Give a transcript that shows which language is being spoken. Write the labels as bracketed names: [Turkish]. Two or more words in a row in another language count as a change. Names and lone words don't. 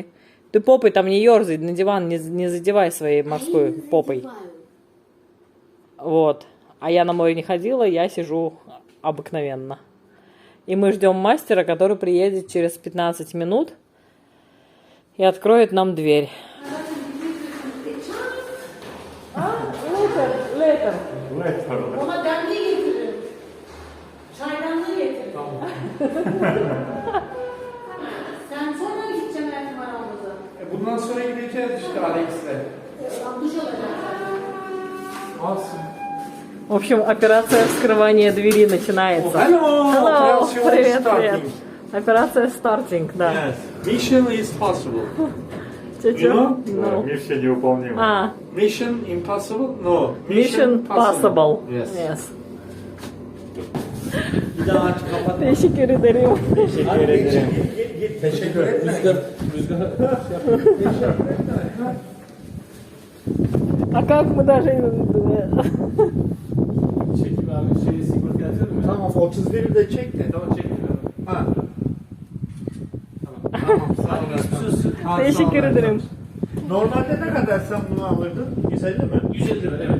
[Russian] Ты попой там не ерзай, на диван не задевай своей морской попой. Вот. А я на море не ходила, я сижу обыкновенно. И мы ждем мастера, который приедет через 15 минут и откроет нам дверь. [English] Later. [Turkish] Ona demliği getiririm. Çaydanlığı getiririm. Sen sonra mı gideceksin Ertem aramıza? Bundan sonra gideceğiz işte Alex'le. Duş alacağım. Alsın. [Russian] В общем, операция вскрывания двери начинается. [English] Hello! Hello, Operation [Russian] привет, [English] starting. [Russian] привет. Операция стартинг, да. [English] Yes. Mission is possible. [Russian] Чё-чё? [English] You No. [Russian] Миссия невыполнима. А, [English] Mission impossible? No. mission possible. Yes. Yes. [Turkish] Bir daha aç kapat. Teşekkür ederim. Teşekkür ederim. Git. Teşekkür ederim. [Russian] А как мы даже... [Turkish] Çekim abi şeyi sigorta yazıyor mu? Tamam 31'i de çek de. Tamam çekmiyorum. Ha. Tamam sağ olasın. Hadi, Teşekkür sağ ol. ederim. Normalde ne kadar sen bunu alırdın? 150 mi? 150 lira evet.